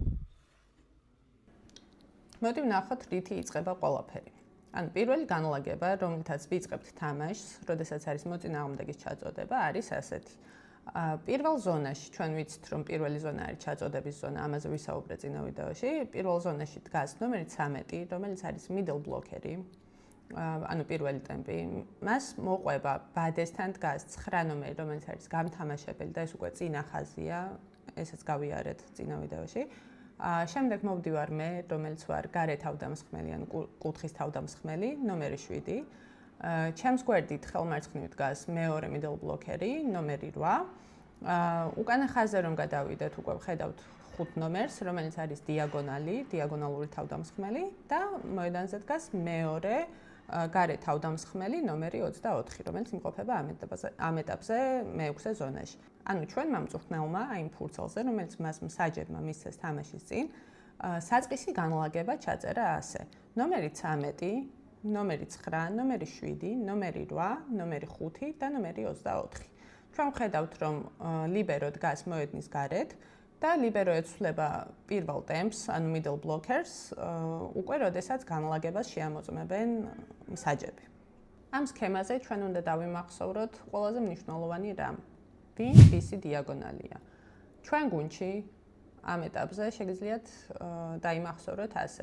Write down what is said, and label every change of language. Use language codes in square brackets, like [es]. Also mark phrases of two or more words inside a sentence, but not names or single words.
[ka] მოდი ვნახოთ, რითი იწყება ყველაფერი. ანუ პირველი განლაგება, რომლითაც ვიწყებთ თამაშს, როდესაც არის მოწინააღმდეგის ჩაწოდება, არის ასეთი. პირველ ზონაში ჩვენ ვიცით, რომ პირველი ზონა არის ჩაწოდების ზონა, ამაზე ვისაუბრეთ წინა ვიდეოში. პირველ ზონაში დგას ნომერი 13, რომელიც არის [en] middle blocker- [ka] ი. ანუ პირველი ტემპი. მას მოყვება ბადესთან დგას 9 ნომერი, რომელიც არის გამთამაშებელი და ეს უკვე წინა ხაზია, ესეც გავიარეთ წინა ვიდეოში. შემდეგ მოვდივარ მე, რომელიც ვარ გარე თავდამსხმელი, ანუ კუთხის თავდამსხმელი, ნომერი 7. ჩემს გვერდით ხელმარცხნივ დგას მეორე [en] middle blocker- [ka] ი, ნომერი 8. უკანა ხაზზე რომ გადავიდეთ, უკვე ვხედავთ 5 ნომერს, რომელიც არის დიაგონალური თავდამსხმელი და მოედანზე დგას მეორე გარე თავდამსხმელი, ნომერი 24, რომელიც იმყოფება ამ ეტაპზე მეექვსე ზონაში. ანუ ჩვენ მამწუხნელმა აი იმ ფურცელზე, რომელიც მას მსაჯებმა მისცეს თამაშის წინ, საწყისი განლაგება ჩაწერა ასე. ნომერი 13, ნომერი 9, ნომერი 7, ნომერი 8, ნომერი 5 და ნომერი 24. ჩვენ ვხედავთ, რომ ლიბერო დგას მოედნის გარეთ და ლიბერო ეცვლება პირველ ტემპს, ანუ [en] middle blockers, [ka] უკვე როდესაც განლაგებას შეამოწმებენ მსაჯები. ამ სქემაზე ჩვენ უნდა დავიმახსოვროთ ყველაზე მნიშვნელოვანი რამ. ვისი დიაგონალია. ჩვენ გუნდში ამ ეტაპზე შეგიძლიათ დაიმახსოვროთ ასე.